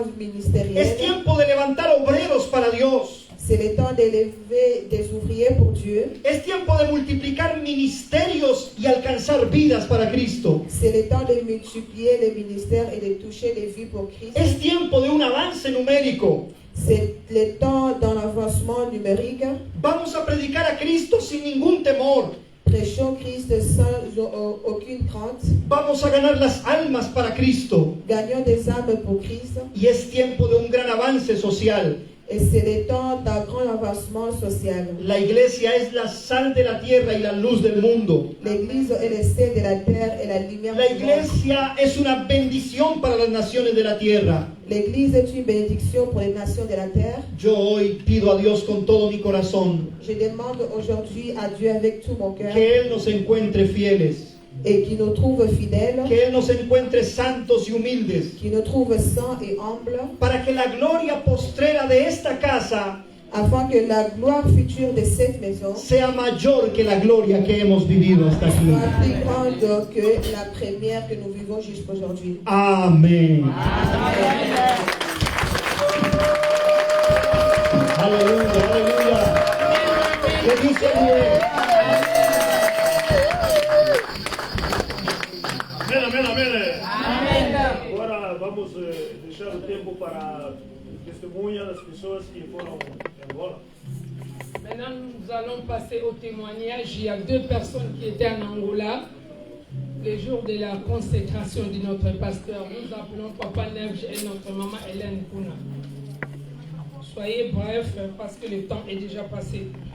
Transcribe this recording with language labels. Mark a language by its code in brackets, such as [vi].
[es] Es [fr] ministériel. [es] tiempo de levantar obreros para Dios. [fr] C'est le temps d'élever des ouvriers pour Dieu. [es] Es tiempo de multiplicar ministerios y alcanzar vidas para Cristo. [fr] C'est le temps de multiplier les ministères et de toucher les vies pour Christ. [es] Es tiempo de un avance numérico. [fr] C'est le temps d'un avancement numérique. [es] Vamos a predicar a Cristo sin ningún temor. [fr] Prêchons Christ sans aucune crainte. [es] Vamos a ganar las almas para Cristo. [fr] Gagnons des âmes pour Christ. [es] Y es tiempo de un gran avance social. [fr] Et c'est le temps d'un grand avancement social. [es] La iglesia es la sal de la tierra y la luz del mundo. [fr] L'église est le sel de la terre et la lumière [es] La [fr] du monde. [es] iglesia es una bendición para las naciones de la tierra. [fr] L'église est une bénédiction pour les nations de la terre. [es] Yo hoy pido a Dios con todo mi corazón [fr] Je demande aujourd'hui à Dieu avec tout mon cœur [es] que Él nos encuentre fieles, [fr] et qu'il nous trouve fidèles, [es] que Él nos encuentre santos y humildes, [fr] qu'il nous trouve saints et humbles, [es] para que la gloria postrera de esta casa [fr] afin que la gloire future de cette maison [es] sea mayor que la gloria que hemos vivido hasta aquí. [fr] soit plus grande que la première que nous vivons jusqu'aujourd'hui. [es] Amén. Aleluya, aleluya. ¿Qué dice bien? Amén, amén, amén. [pt] Agora vamos deixar o tempo para testemunhar as pessoas que foram embora. [fr] Maintenant, nous allons passer au témoignage. Il y a 2 personnes qui étaient en Angola les jours de la consécration de notre pasteur. Nous appelons Papa Nevge et notre maman Hélène Kuna. Soyez brefs parce que le temps est déjà passé.